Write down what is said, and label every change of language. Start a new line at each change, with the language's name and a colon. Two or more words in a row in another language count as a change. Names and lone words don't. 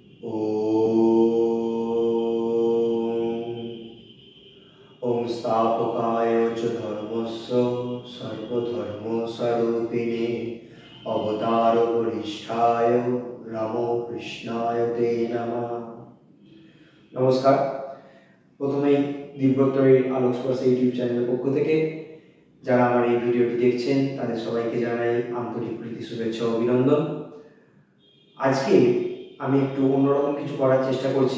Sanskrit: ओम स्थापकाय च धर्मस्य सर्वधर्मस्वरूपिणे अवतार वरिष्ठाय रामो कृष्णाय ते नमः।
Bangla: नमस्कार। प्रथमेই দিব্যত্তরের আলোকস্পর্শ ইউটিউব চ্যানেলের পক্ষ থেকে যারা আমার এই ভিডিওটি দেখছেন তাদের সবাইকে জানাই আন্তরিক প্রীতি শুভেচ্ছা ও অভিনন্দন। আজকে আমি একটু অন্যরকম কিছু করার চেষ্টা করছি।